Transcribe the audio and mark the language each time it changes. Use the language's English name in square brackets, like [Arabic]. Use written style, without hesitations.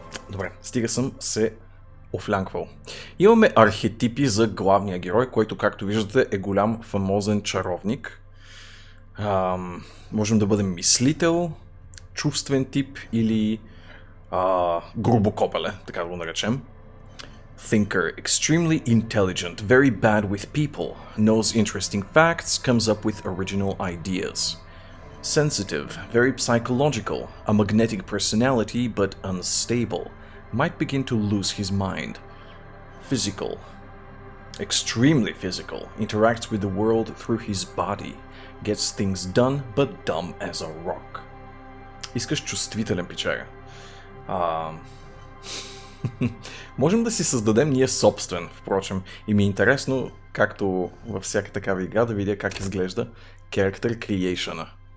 [Bulgarian] Добре, стига съм се офлянквал. Имаме архетипи за главния герой, който, както виждате, е голям фамозен чаровник. Можем да бъдем мислител, чувствен тип или грубокопеле, така да го наречем. [English] Thinker, extremely intelligent, very bad with people, knows interesting facts, comes up with original ideas. Sensitive, very psychological, a magnetic personality but unstable, might begin to lose his mind. Physical, extremely physical, interacts with the world through his body, gets things done but dumb as a rock. [Bulgarian] Искаш чувствителен пичага. Можем да си създадем ние собствен, впрочем. И ми е интересно, както във всяка такава игра, да видя как изглежда Character Creation-а.